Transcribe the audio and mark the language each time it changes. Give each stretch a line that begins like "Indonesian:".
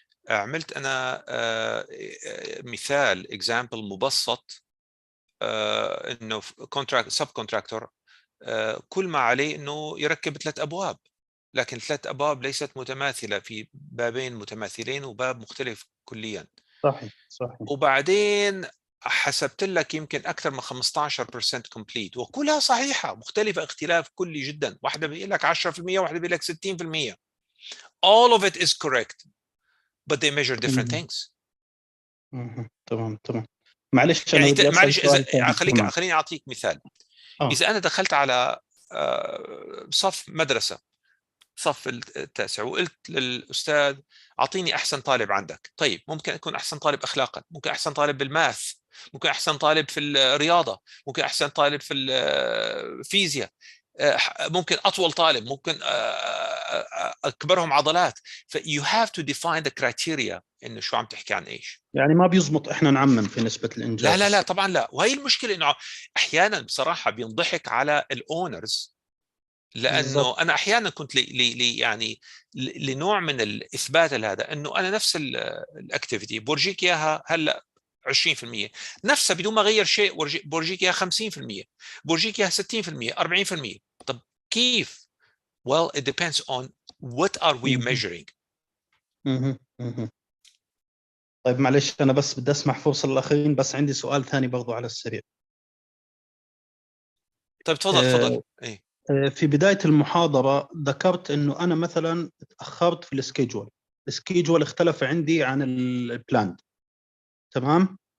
Arabic: عملت أنا مثال example مبسط، إنه سب كونتراكتور كل ما عليه إنه يركب 3 أبواب، لكن 3 أبواب ليست متماثلة، في بابين متماثلين وباب مختلف كليا. صحيح. وبعدين حسبت لك يمكن أكثر من 15% complete، وكلها صحيحة مختلفة اختلاف كلي جدا. واحدة بيقول لك 10%، واحدة بيقول لك 60%.
English: all of it is correct but they measure different things.
Arabic: تمام. معلش يعني أنا بدي أسأل سؤال ثاني. خليني أعطيك مثال. إذا أنا دخلت على صف مدرسة، صف التاسع، وقلت للأستاذ أعطيني أحسن طالب عندك. طيب ممكن يكون أحسن طالب أخلاقا، ممكن أحسن طالب بالماث، ممكن أحسن طالب في الرياضة، ممكن أحسن طالب في الفيزياء، ممكن أطول طالب، ممكن أكبرهم عضلات.
English: you have to define the criteria
Arabic: إنه شو عم تحكي عن إيش. يعني ما بيزبط إحنا نعمم في نسبة الإنجاز. لا طبعا لا. وهي المشكلة إنه أحيانا بصراحة بينضحك على الأونرز لانه بالضبط. انا احيانا كنت يعني لنوع من الاثبات لهذا، انه انا نفس الاكتيفيتي بورجيك اياها هلا 20%، نفسها بدون ما اغير شيء بورجيك اياها 50%، بورجيك اياها 60%، 40%. طب كيف؟
English: well it depends on what are we measuring.
Arabic: طيب معلش أنا بس بدي أسمح فرصة للآخرين، بس عندي سؤال ثاني برضو على السريع. طيب تفضل. ايه في بداية المحاضرة ذكرت إنه أنا مثلا تأخرت في السكيجول اختلف عندي عن البلاند. تمام.